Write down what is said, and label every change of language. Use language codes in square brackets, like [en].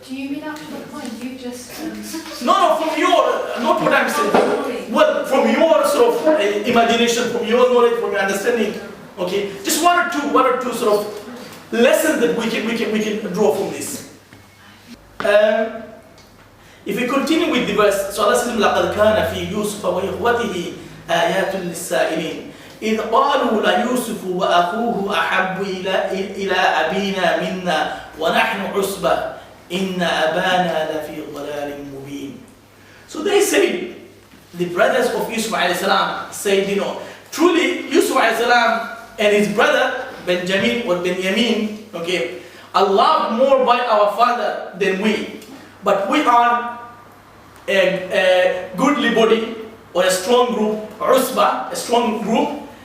[en] Do you mean after the point you just... No, from your, not what I'm saying. Well, from your sort of imagination, from your knowledge, from your understanding. Okay, just one or two sort of lessons that we can draw from this. If we continue with the verse, so Allah says, [ar] لَقَدْ كَانَ فِي يُوسُفَ وَإِخْوَتِهِ آيَاتٌ لِلسَّائِلِينَ إِذْ قَالُوا لَيُوسُفُ وَأَخُوهُ أَحَبُّ إِلَىٰ أَبِينَا مِنَّا وَنَحْنُ عُصْبَةٌ إِنَّ أَبَانَا لَفِي ضَلَالٍ مُبِينٍ. [en] So they say, the brothers of Yusuf alayhi salam said, truly Yusuf alayhi salam and his brother Benjamin, okay, are loved more by our father than we. But we are a goodly body, or a strong group, usba, a strong group.